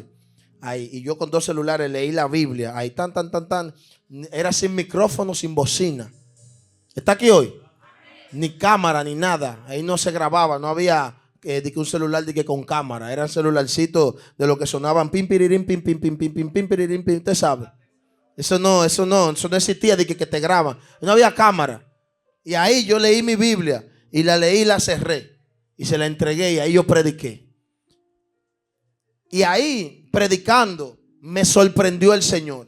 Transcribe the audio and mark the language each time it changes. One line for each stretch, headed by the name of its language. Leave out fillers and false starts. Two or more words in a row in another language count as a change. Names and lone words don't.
Spanish: Ahí, y yo con 2 celulares leí la Biblia. Ahí tan. Era sin micrófono, sin bocina. ¿Está aquí hoy? Ni cámara, ni nada. Ahí no se grababa. No había un celular de que con cámara. Eran celularcitos de lo que sonaban pim, pirirín, pim, pim, pim, pim, pim, pim, pirirín, pim. Usted sabe. Eso no existía de que te graban. No había cámara. Y ahí yo leí mi Biblia. Y la leí y la cerré. Y se la entregué y ahí yo prediqué. Y ahí, predicando, me sorprendió el Señor.